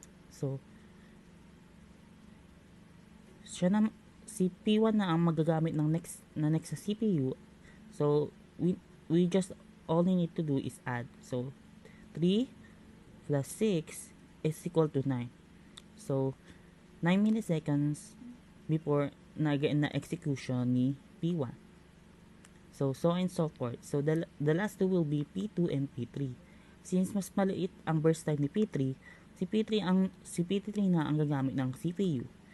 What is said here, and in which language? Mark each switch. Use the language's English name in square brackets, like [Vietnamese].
[Filipino] So siya na, si P1 na ang magagamit ng next sa CPU. [English] So we just only need to do is add. So 3 plus 6 is equal to 9. So 9 milliseconds before na execution ni P1. So and so forth. So the last two will be P2 and P3. [Filipino] Since mas maliit ang burst time ni P3, si P3 na ang gagamit ng CPU.